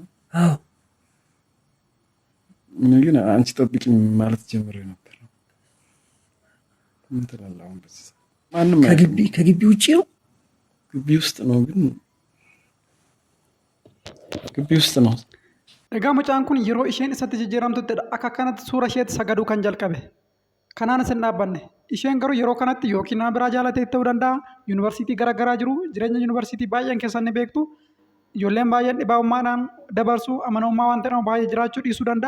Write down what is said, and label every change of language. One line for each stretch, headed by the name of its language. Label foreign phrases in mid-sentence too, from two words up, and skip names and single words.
Amharic: አዎ ምን ግን አንቺ ጠብቂኝ ማለት ጀምሬ ነበር። ምን ትላለህ አሁን? በዚህ ማንም ከግቢ ውጪ ነው? ግቢ ውስጥ ነው። ግን ግቢ ውስጥ ነው።
Oromo: Egaa mucaan kun yeroo isheen isatti jijjiiramtuttidha akka kanatti suura isheetti sagaduu kan jalqabe. Kanaanis hin dhaabbanne. Isheen garuu yeroo kanatti yookiin nama biraa jaalatee ta'uu danda'a. Yuunivarsiitii garaagaraa jiru. Jireenya yuunivarsiitii baay'een keessan ni beektu. Ijoolleen baay'een dhibaa'ummaadhaan dabarsu amanamummaa waan ta'eef baay'ee jiraachuu dhiisuu danda'a.